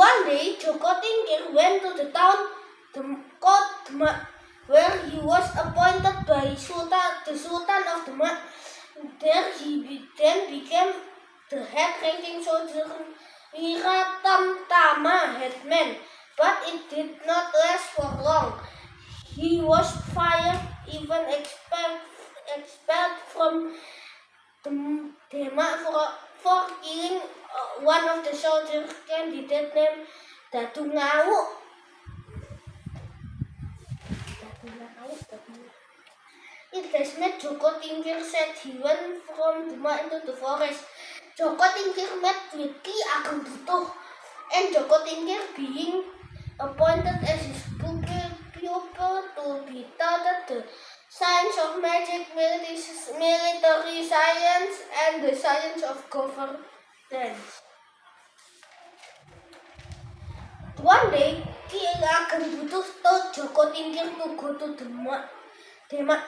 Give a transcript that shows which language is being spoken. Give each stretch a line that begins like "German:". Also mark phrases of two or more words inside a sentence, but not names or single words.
English: day, Joko Tingkir went to the town Demak, where he was appointed by the Sultan of Demak. There he then became the head-ranking soldier Wiratamtama headman, but it did not last for long. He was fired, even expelled from Demak for killing one of the soldier candidate named Datu Ngawuk. In basement, Joko Tingkir said he went from Demak into the forest. Joko Tingkir met with Ki Ageng Dutuh, and Joko Tingkir, being appointed as his pupil to be taught the science of magic, military science, and the science of governance. One day, Ki Ageng Dutuh told Joko Tingkir to go to Demak.